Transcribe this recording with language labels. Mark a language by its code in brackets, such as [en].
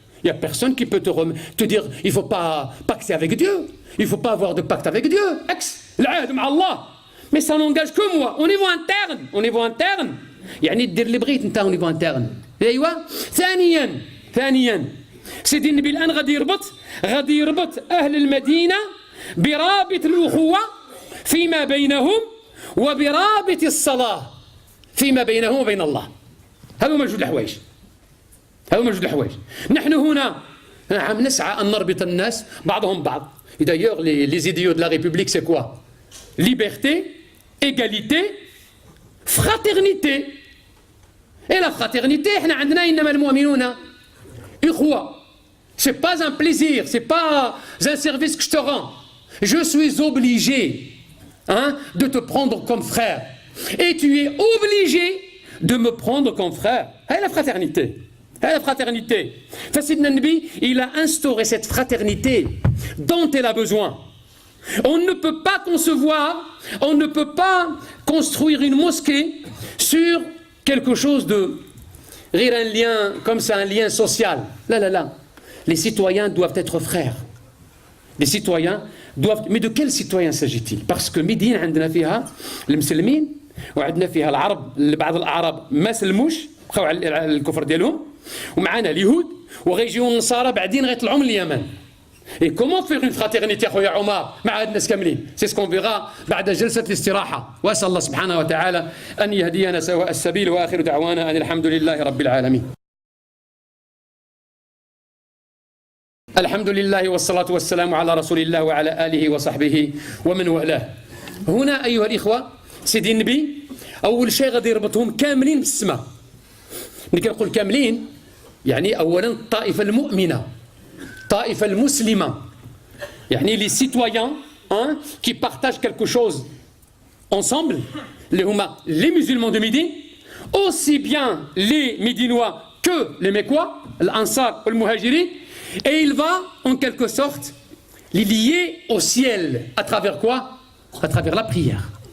[fr] Il n'y a personne qui peut te dire il ne faut pas pacter avec Dieu. Il ne faut pas avoir de pacte avec Dieu. Allah. Mais ça n'engage que moi. Au niveau interne. [ar] يعني دير اللي بغيت انت [fr] au niveau interne. [ar] ايوا ثانيا سيدي النبي الان غادي يربط اهل المدينه برابط الاخوه فيما بينهم وبرابط الصلاه فيما بينهم وبين الله. هذا موجود الحوايج. نحن هنا عم نسعى أن نربط الناس بعضهم بعض. [fr] Et d'ailleurs, les idéaux de la République, c'est quoi? Liberté, égalité, fraternité. Et la fraternité, [ar] احنا عندنا إنما المؤمنون إخوة. [fr] C'est pas un plaisir, c'est pas un service que je te rends. Je suis obligé de te prendre comme frère. Et tu es obligé de me prendre comme frère. Et la fraternité. Fassidna Nabi, il a instauré cette fraternité dont elle a besoin. On ne peut pas construire une mosquée sur quelque chose de un lien comme ça, un lien social. Là. Les citoyens doivent être frères. Les citoyens doivent. Mais de quels citoyens s'agit-il? [ar] Parce que Médine, عندنا فيها المسلمين وعندنا فيها العرب بعض الأعراب ما سلموش بقاو على الكفر ديالهم ومعنا اليهود وغيجيو النصارى بعدين غيطلعوا من اليمن. [fr] Et comment faire une fraternité [ar] خويا عمر مع هاد الناس كاملين؟ [fr] C'est ce qu'on verra [ar] بعد جلسة الاستراحة. وأسأل الله سبحانه وتعالى أن يهدينا سواء السبيل وآخر دعوانا أن الحمد لله رب العالمين. الحمد لله والصلاة والسلام على رسول الله وعلى آله وصحبه ومن والاه. هنا أيها الإخوة سيدي النبي أول شيء غادي يربطهم كاملين بالسماء. ملي كنقول كاملين يعني أولا الطائفة المؤمنة الطائفة المسلمة يعني [fr] les citoyens qui partagent quelque chose ensemble les musulmans de Médine aussi bien les Médinois que les Mecquois l'Ansar ou le Muhajirin et il va en quelque sorte les lier au ciel à travers quoi? À travers la prière.